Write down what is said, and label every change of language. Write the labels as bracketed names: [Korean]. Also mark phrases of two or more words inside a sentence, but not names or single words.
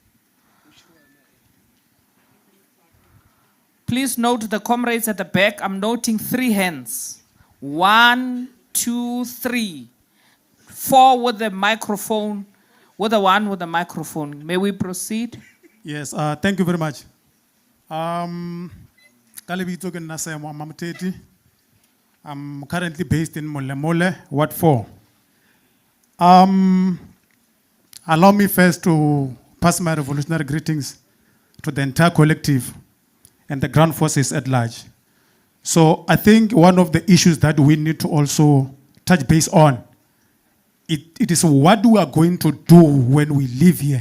[English] Please note the comrades at the back. I'm noting 3 hands. 1, 2, 3. 4 with the microphone. With the one with the microphone. May we proceed? Yes, thank you very much. [Northern Sotho] Kalebito ke nna Seemo Mamuteti. [English] I'm currently based in Molemole, Ward 4. Allow me first to pass my revolutionary greetings to the entire collective and the ground forces at large. So I think one of the issues that we need to also touch base on, it is what we are going to do when we live here.